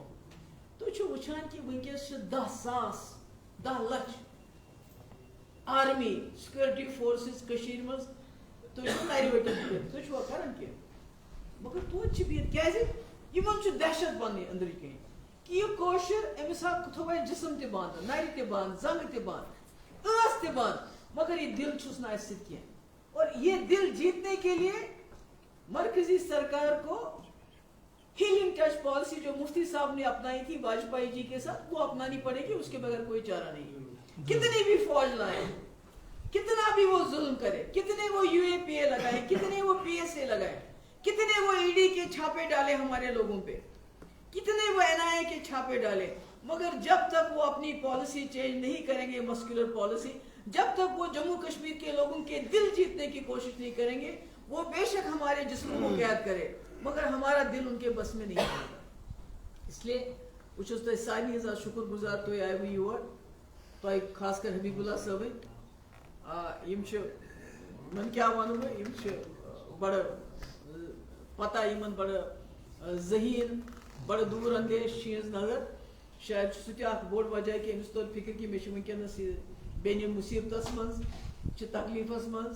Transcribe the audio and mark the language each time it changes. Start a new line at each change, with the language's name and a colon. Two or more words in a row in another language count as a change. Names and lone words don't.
Kashmiri: تُہۍ چھِو وٕچھان کہِ وٕنکیٚس چھِ 10 لچھ آرمی سِکیورٹی فورسز کٔشیٖرِ منٛز تُہۍ چھِو نرِ ؤٹِتھ بِہِتھ تُہۍ چھِوا کران کینٛہہ مگر توتہِ چھِ بِہِتھ کیٛازِ یِمن چھُ دہشت پننہِ أنٛدرٕ کِنۍ کہِ یہِ کٲشُر أمِس ہا تھوٚو اَسہِ جسم تہِ بنٛد نرِ تہِ بنٛد زنٛگہٕ تہِ بنٛد ٲس تہِ بنٛد مگر یہِ دِل چھُس نہٕ اَسہِ سۭتۍ کینٛہہ.
Urdu: اور یہ دل جیتنے کے لیے مرکزی سرکار کو
English: healing touch policy
Urdu: جو مفتی صاحب نے اپنائی تھی واجپئی جی کے ساتھ وہ اپنانی پڑے گی اس کے بغیر کوئی چارہ نہیں. کتنی بھی فوج لائے کتنا بھی وہ ظلم کرے کتنے وہ یو اے پی اے لگائے کتنے وہ پی ایس اے لگائے کتنے وہ ای ڈی کے چھاپے ڈالے ہمارے لوگوں پہ کتنے وہ این آئی اے کے چھاپے ڈالے مگر جب تک وہ اپنی
English: policy change
Urdu: نہیں کریں گے
English: muscular policy
Urdu: جب تک وہ جموں کشمیر کے لوگوں کے دل جیتنے کی کوشش نہیں کریں گے وہ بے شک ہمارے جسموں کو قید کرے مگر ہمارا دل ان کے بس میں نہیں آئے گا. اس لیے
Kashmiri: بہٕ چھُس تۄہہِ سارنٕے ہٕنٛز شُکُر گُزار تُہۍ آیوٕ یور تۄہہِ خاص کر حبیٖب اللہ صٲبٕنۍ یِم چھِ وۄنۍ کیٛاہ وَنہٕ بہٕ یِم چھِ بڑٕ پتہ یِمن بڑٕ ذہیٖن بڑٕ دوٗر اندیش چھِ یِہٕنٛز نظر شاید چھُ سُہ تہِ اکھ بوٚڑ وجہ کہِ أمِس توٚر فِکر کہِ مےٚ چھِ وٕنکیٚنس یہِ بیٚنہِ مُصیبتس منٛز چھِ تکلیٖفس منٛز